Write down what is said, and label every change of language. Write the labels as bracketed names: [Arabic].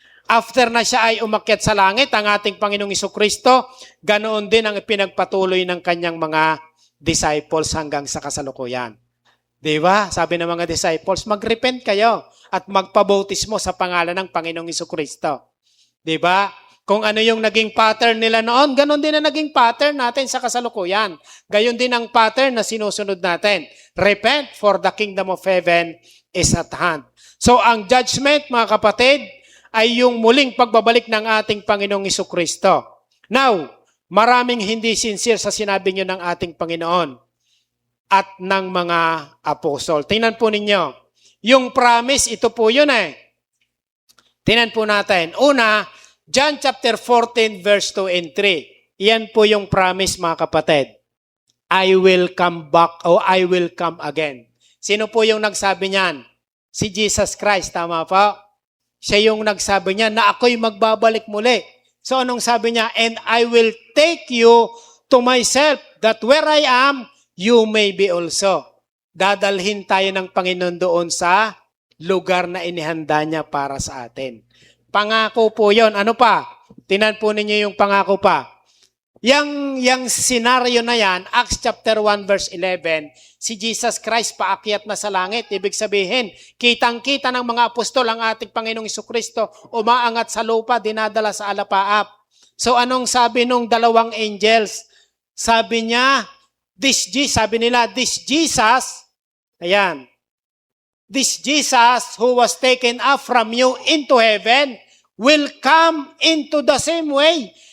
[Filipino] After na siya ay umakyat sa langit, ang ating Panginoong Jesucristo, ganoon din ang pinagpatuloy ng kanyang mga disciples hanggang sa kasalukuyan. Diba? Sabi ng mga disciples, mag-repent kayo at magpabautismo sa pangalan ng Panginoong Jesucristo. Diba? Kung ano yung naging pattern nila noon, ganon din ang naging pattern natin sa kasalukuyan. Gayon din ang pattern na sinusunod natin. [English] Repent, for the kingdom of heaven is at hand. [Filipino] So ang judgment, mga kapatid, ay yung muling pagbabalik ng ating Panginoong Jesucristo. Now, maraming hindi sincere sa sinabi niyo ng ating Panginoon at ng mga apostol. Tingnan po ninyo. Yung promise, ito po yun eh. Tingnan po natin. [English] Una, John chapter 14 verse 2 and 3. [Filipino] Iyan po yung promise, mga kapatid. [English] I will come back o I will come again. [Filipino] Sino po yung nagsabi niyan? Si Jesus Christ, tama po? Siya yung nagsabi niya na ako'y magbabalik muli. So anong sabi niya? [English] And I will take you to myself, that where I am, you may be also. [Filipino] dadalhin tayo ng Panginoon doon sa lugar na inihanda niya para sa atin. Pangako po yon. Ano pa? Tinan po ninyo yung pangako pa. Yang senaryo na yan, Acts chapter 1 verse 11, si Jesus Christ paakyat na sa langit. Ibig sabihin, kitang-kita ng mga apostol ang ating Panginoong Jesucristo, umaangat sa lupa, dinadala sa alapaap. So anong sabi nung dalawang angels? Sabi niya, [English] this Jesus, ayan, this Jesus who was taken up from you into heaven will come into the same way.